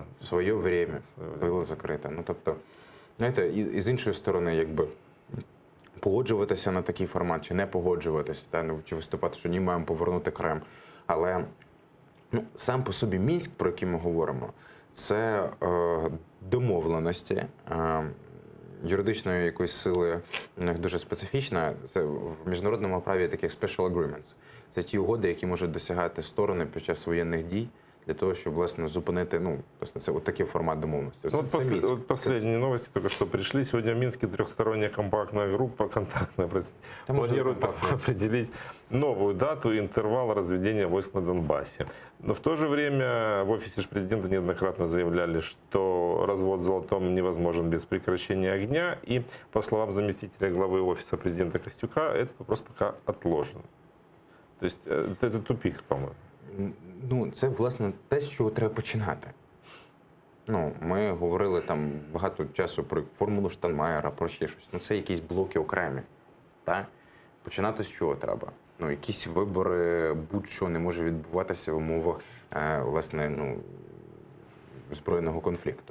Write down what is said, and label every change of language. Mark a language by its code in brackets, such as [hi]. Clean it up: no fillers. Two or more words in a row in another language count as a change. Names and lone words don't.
[uk] Своє время було закрите. Тобто, знаєте, і з іншої сторони, погоджуватися на такий формат, чи не погоджуватися, чи виступати, що ні, маємо повернути Крим. Але сам по собі Мінськ, про який ми говоримо, це домовленості, юридичної якоїсь сили у них дуже специфічна. Це в міжнародному праві є такі [en] special agreements. [uk] Це ті угоди, які можуть досягати сторони під час воєнних дій, для того, щоб, власне, зупинити, це от такий формат домовленості. [ru] Вот последние новости только что пришли. Сегодня в Минске трехсторонняя компактная группа, контактная, простите, планирует определить новую дату и интервал разведения войск на Донбассе. Но в то же время в офисе президента неоднократно заявляли, что развод в Золотом невозможен без прекращения огня. И, по словам заместителя главы офиса президента Костюка, этот вопрос пока отложен. То есть это тупик, по-моему. [uk] Це, власне, те, з чого треба починати. Ми говорили там багато часу про формулу Штайнмаєра, про ще щось. Це якісь блоки окремі. Так? Починати з чого треба? Якісь вибори, будь-що не може відбуватися в умовах, власне, збройного конфлікту.